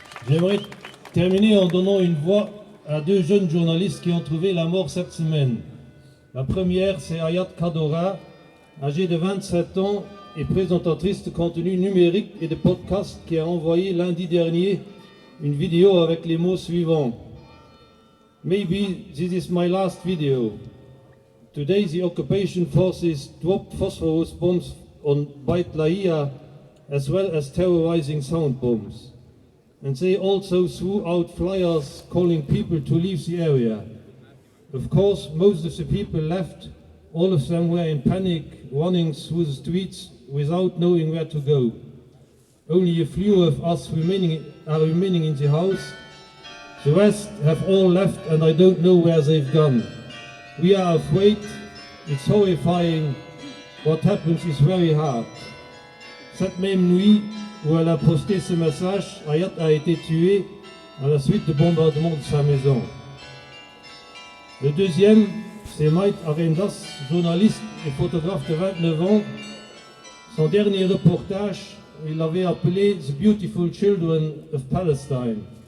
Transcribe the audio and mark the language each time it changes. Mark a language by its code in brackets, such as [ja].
[fr] J'aimerais terminer en donnant une voix à deux jeunes journalistes qui ont trouvé la mort cette semaine. La première, c'est Ayat Kadora, âgée de 27 ans et présentatrice de contenu numérique et de podcast, qui a envoyé lundi dernier une vidéo avec les mots suivants. [en] Maybe this is my last video. Today the occupation forces dropped phosphorus bombs on Beit Lahia as well as terrorizing sound bombs. And they also threw out flyers calling people to leave the area. Of course, most of the people left. All of them were in panic, running through the streets without knowing where to go. Only a few of us are remaining in the house. The rest have all left and I don't know where they've gone. We are afraid. It's horrifying. What happens is very hard. [fr] Cette même nuit où elle a posté ce message, Ayat a été tué à la suite de bombardements de sa maison. Le deuxième, c'est Mike Arendas, journaliste et photographe de 29 ans. Son dernier reportage, il l'avait appelé The Beautiful Children of Palestine.